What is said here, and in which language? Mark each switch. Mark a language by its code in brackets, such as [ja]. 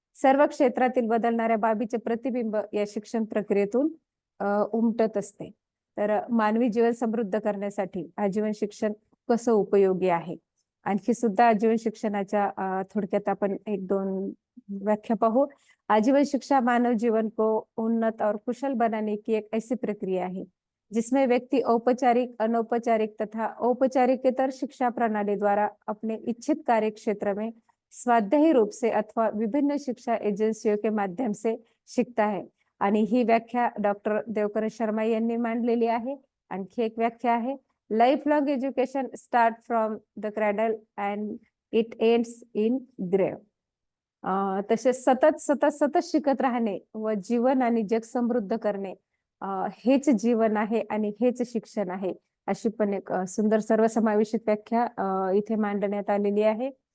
[mr] सर्व क्षेत्रातील बदलणाऱ्या बाबीचे प्रतिबिंब या शिक्षण प्रक्रियेतून उमटत असते. तर मानवी जीवन समृद्ध करण्यासाठी आजीवन शिक्षण कसं उपयोगी आहे आणखी सुद्धा आजीवन शिक्षणाच्या थोडक्यात आपण 1-2 व्याख्या पाहू. [hi] आजीवन शिक्षा मानव जीवन को उन्नत और कुशल बनाने की एक ऐसी प्रक्रिया है जिसमें व्यक्ति औपचारिक, अनौपचारिक तथा औपचारिकेतर शिक्षा प्रणाली द्वारा अपने इच्छित कार्य क्षेत्र में स्वाध्यायी रूप से अथवा विभिन्न शिक्षा एजेंसियों के माध्यम से सीखता है [mr] आणि ही व्याख्या डॉक्टर देवकर शर्मा यांनी मांडलेली आहे. आणखी एक व्याख्या आहे, [en] Life long education start from the cradle and it ends in grave. [mr] तसेच सतत सतत सतत शिकत राहणे व जीवन आणि जग समृद्ध करणे हेच जीवन आहे आणि हेच शिक्षण आहे, अशी पण एक सुंदर सर्वसमावेशक व्याख्या इथे मांडण्यात आलेली आहे.